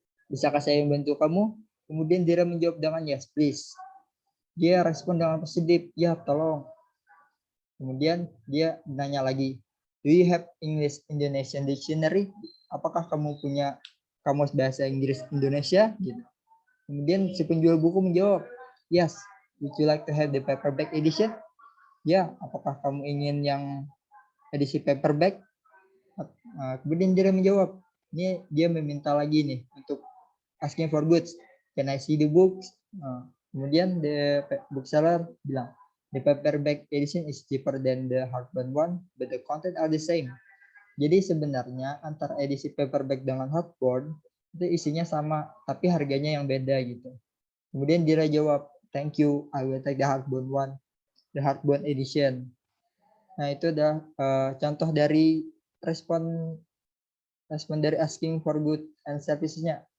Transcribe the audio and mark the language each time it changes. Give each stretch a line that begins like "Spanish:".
Indonesian: Bisakah saya membantu kamu? Kemudian Dira menjawab dengan
English: yes, please.
Indonesian: Dia respon dengan positif, ya tolong. Kemudian dia nanya lagi,
English: do you have English Indonesian dictionary?
Indonesian: Apakah kamu punya kamus bahasa Inggris Indonesia? Gitu. Kemudian si penjual buku menjawab, yes.
English: Would you like to have the paperback edition?
Indonesian: Ya, apakah kamu ingin yang edisi paperback? Kemudian dia menjawab, ini dia meminta lagi nih untuk asking for goods.
English: Can I see the books? Kemudian the bookseller bilang, the paperback edition is cheaper than the hardbound one, but the content are the same.
Indonesian: Jadi sebenarnya antara edisi paperback dengan hardbound itu isinya sama, tapi harganya yang beda gitu. Kemudian dia jawab,
English: thank you, I will take the hardbound edition.
Indonesian: Nah, itu adalah contoh dari respon dari asking for good and services-nya.